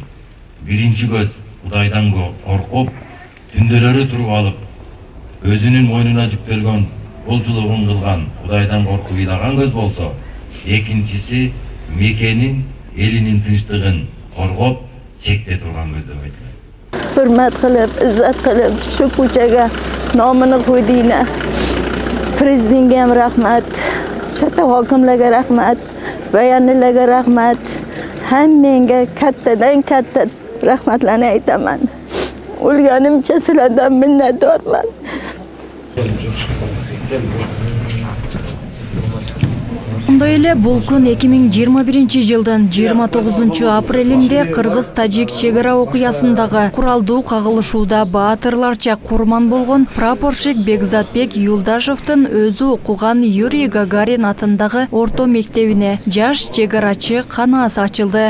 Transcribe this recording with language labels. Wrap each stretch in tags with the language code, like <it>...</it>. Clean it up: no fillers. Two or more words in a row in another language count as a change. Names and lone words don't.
<ky>Биринчи көз Кудайдан коркуп, түндөлөрү туруп алып, өзүнүн мойнуна жүктөлгөн болчулугун кылган Кудайдан коркуп ыйлаган көз болсо, экинчиси Мекенин, элинин тынчтыгын коргоп, чекте турган көз деп айтылат.</ky> <uz>Hürmet kılıp, izzet kılıp, şu kuchaga nomini qo'ydinglar. Prezidentga rahmat, katta hokimlarga rahmat, bayonlarga rahmat. Hammaga kattadan katta rahmatlarni aytaman. O'lganimcha sizlardan minnatdorman.</uz> <ky>Ошондой эле бул күн 2021 жылдын 29-апрелинде Кыргыз-Тажик чегара окуясындагы куралдуу кагылышууда баатырларча курман болгон прапорщик Бекзатбек Юлдашевдин өзү окуган Юрий Гагарин атындагы орто мектебине жаш чегарачы канаасы ачылды.</ky>